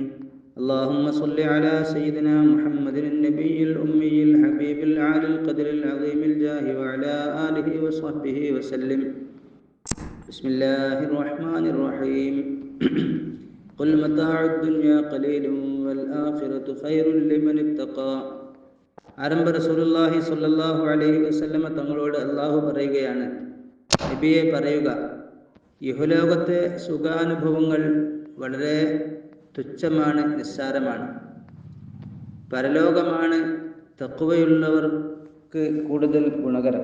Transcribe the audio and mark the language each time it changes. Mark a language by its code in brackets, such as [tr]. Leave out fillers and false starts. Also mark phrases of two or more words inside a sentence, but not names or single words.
[ar] اللهم صل على سيدنا محمد النبي الأمي الحبيب العالي القدر العظيم الجاه وعلى آله وصحبه وسلم. بسم الله الرحمن الرحيم. قل متاع الدنيا قليل والآخرة خير لمن اتقى. [ml] ആരംഭ [ar] رسول الله صلى الله عليه وسلم [ml] തങ്ങളോട് അള്ളാഹു പറയുകയാണ്, നബിയെ പറയുക, ഇഹലോകത്തെ സുഖാനുഭവങ്ങൾ വളരെ തുച്ഛമാണ്, നിസ്സാരമാണ്. പരലോകമാണ് തഖ്വയുള്ളവർക്ക് കൂടുതൽ ഗുണകരം.